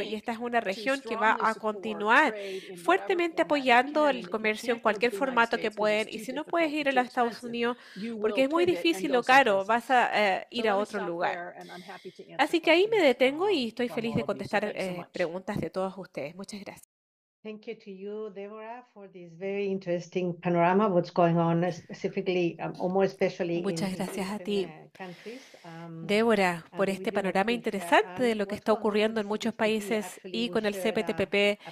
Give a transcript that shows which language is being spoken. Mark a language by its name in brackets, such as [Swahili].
[Spanish] Y esta es una región que va a continuar fuertemente apoyando el comercio en cualquier formato que pueden. Y si no puedes ir a los Estados Unidos porque es muy difícil o caro, vas a ir a otro lugar. Así que ahí me detengo y estoy feliz de contestar preguntas de todos ustedes. Muchas gracias. [English] Thank you to you, Deborah, for this very interesting panorama, what's going on specifically, or more especially [Spanish] Muchas gracias a ti, [English] countries. [Spanish] Débora, por este panorama interesante de lo que está ocurriendo en muchos países y con el CPTPP.